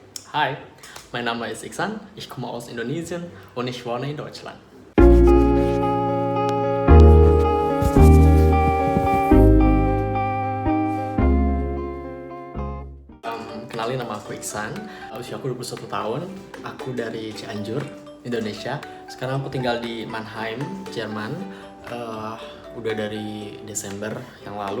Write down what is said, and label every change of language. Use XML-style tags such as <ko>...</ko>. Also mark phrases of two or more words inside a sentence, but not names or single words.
<de>Hi, mein Name ist Iksan, ich komme aus Indonesien und ich wohne in Deutschland.</de> <id>Kenalin, nama aku Iksan, usia aku 21 tahun, aku dari Cianjur, Indonesia. Sekarang aku tinggal di Mannheim, Jerman, udah dari Desember yang lalu.</id>